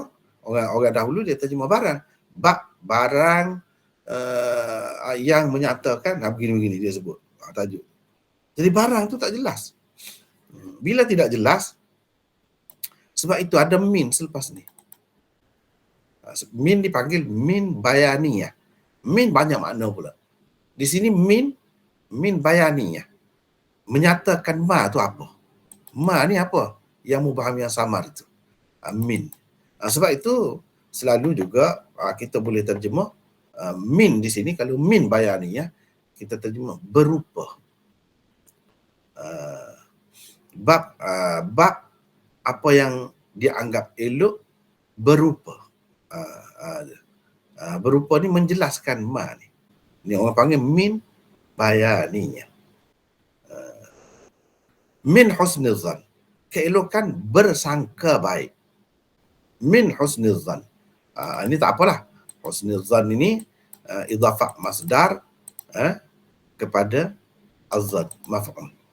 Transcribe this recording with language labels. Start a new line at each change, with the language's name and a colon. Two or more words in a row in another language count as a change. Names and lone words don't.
Malay: Orang dahulu dia terjemah barang. Barang yang menyatakan begini-begini dia sebut. Tajuk. Jadi barang tu tak jelas. Bila tidak jelas, sebab itu ada min selepas ni. Min dipanggil
Arabic: من بيانية.
Malay: Min banyak makna pula. Di sini
Arabic: من بيانية.
Malay: Menyatakan ma tu apa? Ma ni apa? Yang mubham yang samar itu. Min. Sebab itu selalu juga kita boleh terjemah min di sini, kalau
Arabic: من بيانية
Malay: kita terjemah berupa. Bab apa yang dianggap elok berupa. Berupa ni menjelaskan ma ni. Ni orang panggil
Arabic: من بيانية. من حسن الظن.
Malay: Keelokan bersangka baik.
Arabic: من حسن الظن.
Malay: Ini tak apalah. Husnizan ini
Arabic: إضافة مصدر
Malay: kepada azad maf'ul.